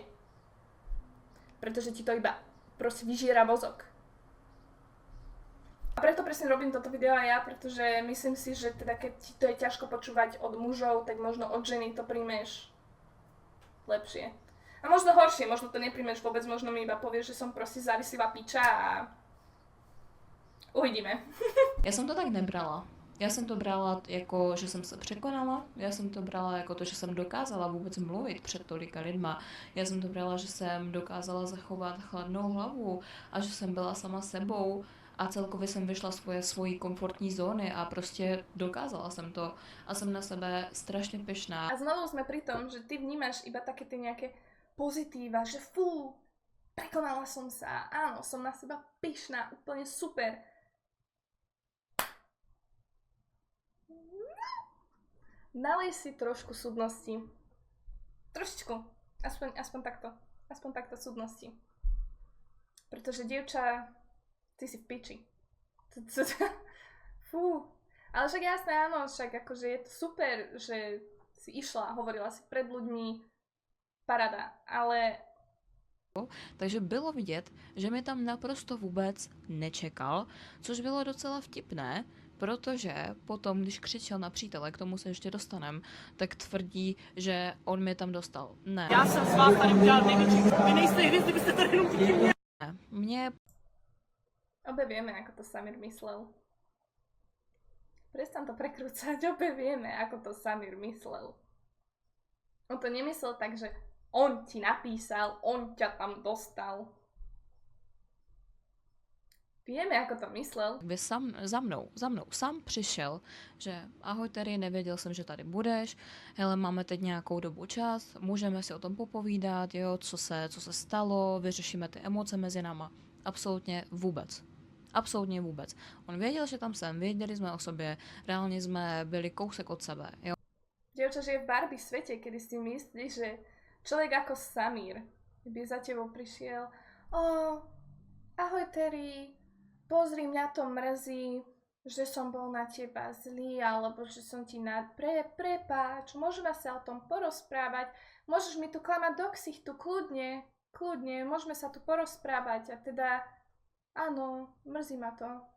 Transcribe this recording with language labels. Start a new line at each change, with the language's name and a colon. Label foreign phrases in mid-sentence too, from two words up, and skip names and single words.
Slovak: Pretože ti to iba proste vyžiera mozog. A preto presne robím toto video aj ja, pretože myslím si, že teda keď ti to je ťažko počúvať od mužov, tak možno od ženy to príjmeš lepšie. A možno horšie, možno to nepríjmeš vôbec, možno mi iba povieš, že som proste závislivá piča a uvidíme.
Czech: Já jsem to tak nebrala. Já jsem to brala jako, že jsem se překonala, já jsem to brala jako to, že jsem dokázala vůbec mluvit před tolika lidma, já jsem to brala, že jsem dokázala zachovat chladnou hlavu a že jsem byla sama sebou a celkově jsem vyšla svojí komfortní zóny a prostě dokázala jsem to a jsem na sebe strašně pyšná.
Slovak: A znovu sme pri tom, že ty vnímaš iba také tie nejaké pozitíva, že fú, prekonala som sa, áno, som na seba pyšná, úplne super. Nalej si trošku súdnosti. Trošičku. Aspoň takto súdnosti. Pretože dievča, ty si v piči. Fú. Ale však jasné, áno, však akože je to super, že si išla, hovorila si pred ľuďmi, paráda, ale...
Czech: Takže bylo vidět, že mi tam naprosto vůbec nečekal, což bylo docela vtipné, protože potom, když křičel na přítele, k tomu se ještě dostanem, tak tvrdí, že on mě tam dostal. Ne. Já jsem s vás tady udělal největší. Vy nejste hvězdy, byste tady jenom díky mě. Mně...
Slovak: Obe vieme, ako to Samir myslel. Prestan to prekrúcať, obe vieme, ako to Samir myslel. On to nemyslel tak, že on ti napísal, on ťa tam dostal. Vieme, ako to myslel.
Czech: Vy za mnou sám přišel, že ahoj Terry, nevěděl jsem, že tady budeš, hele, máme teď nějakou dobu čas, můžeme si o tom popovídat, jo, co se stalo, vyřešíme ty emoce mezi náma. Absolutně vůbec. Absolutně vůbec. On věděl, že tam jsem, věděli jsme o sobě, reálně jsme byli kousek od sebe, jo.
Slovak: Dievča žije v Barbie svete, kedy si myslíš, že človek ako Samir by za tebou prišiel, ahoj Terry, pozri, mňa to mrzí, že som bol na teba zlý, alebo že som ti prepáč, môžeme sa o tom porozprávať, môžeš mi tu klamať do ksichtu, kľudne, môžeme sa tu porozprávať a teda, áno, mrzí ma to.